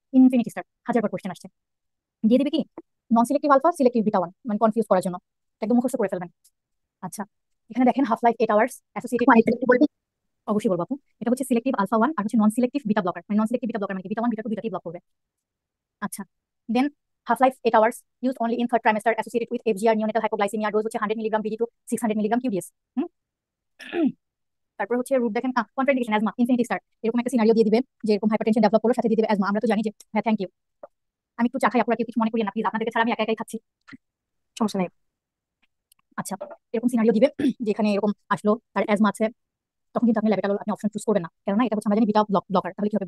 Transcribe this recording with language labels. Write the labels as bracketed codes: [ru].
[bn] Infinity star, হাজারবার question আসছে। দিয়ে দিবে কি নন সিলেক্টিভ আলফা, সিলেক্টিভ বিটা 1, মানে কনফিউজ করার জন্য, একদম মুখস্থ করে ফেলবেন। আচ্ছা, এখানে দেখেন হাফ লাইফ 8 আওয়ার্স অ্যাসোসিয়েটেড। অবশ্যই বলবো আপু, এটা হচ্ছে সিলেক্টিভ আলফা 1 আর হচ্ছে নন সিলেক্টিভ বিটা ব্লকার। মানে নন সিলেক্টিভ বিটা ব্লকার মানে বিটা 1 বিটা 2 দুইটাকেই ব্লক করবে। [en] আচ্ছা, then half life 8 hours, used only in third trimester, associated with FGR neonatal hypoglycemia, dose হচ্ছে 100 milligram BD to 600 milligram QDS। [bn] তারপর হচ্ছে রুট দেখেন, contraindication asthma, infinity star, এরকম একটা সিনারিও দিয়ে দিবে যে এরকম হাইপারটেনশন ডেভেলপ করলো, সাথে দিয়ে দিবে অ্যাজমা। আমরা তো জানি যে, হ্যাঁ থ্যাংক ইউ, আমি একটু চা খাই, আপনারা কেউ কিছু মনে করি না প্লিজ, আপনাদেরকে ছাড়া আমি একা একাই খাচ্ছি। সমস্যা নেই। আচ্ছা, এরকম সিনারিও দিবে যে এখানে এরকম আসলো, তার অ্যাজমা আছে, তখন কিন্তু আপনি ল্যাবেটালল আপনি অপশন চুজ করবেন না, কেননা এটা হচ্ছে আমরা জানি বিটা ব্লকার। তাহলে কি হবে?